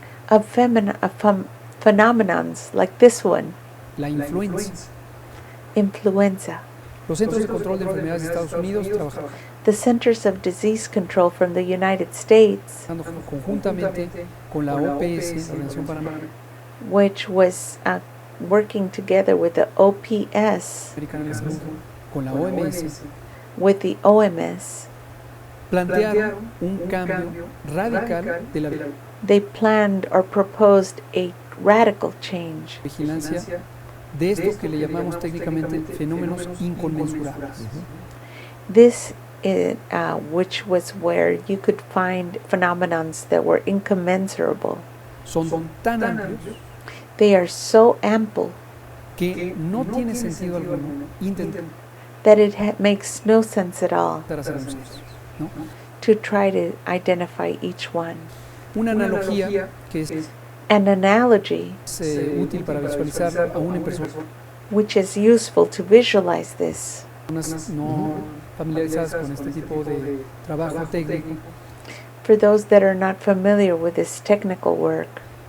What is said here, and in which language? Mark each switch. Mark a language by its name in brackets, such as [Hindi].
[English] of phenomenons like this one, [Spanish] la influenza. [English] influenza. [Spanish] Los Centros de Control de Enfermedades de Estados Unidos trabajaron [English] The Centers of Disease Control from the United States, [Spanish] conjuntamente con la OPS, la Organización Panamericana [English] which was working together with the OPS, [Spanish] de la Salud, con la OMS, [English] with the OMS, [Spanish] plantearon un cambio radical de la [English] they planned or proposed a radical change [Spanish] vigilancia de esto que le llamamos técnicamente fenómenos inconmensurables. [English] this which was where you could find phenomenons that were incommensurable. [Spanish] Son tan amplios [English] They are so ample [Spanish] que no tiene sentido alguno intentar [English] that it makes no sense at all [Spanish] hacer un censo, ¿no? [English] to try to identify each one. [Spanish] Una analogía que es [English] An analogy [Spanish] útil para visualizar aún en personas [English] which is useful to visualize this [Spanish] no familiarizadas con este tipo de trabajo técnico [English] for those that are not familiar with this technical work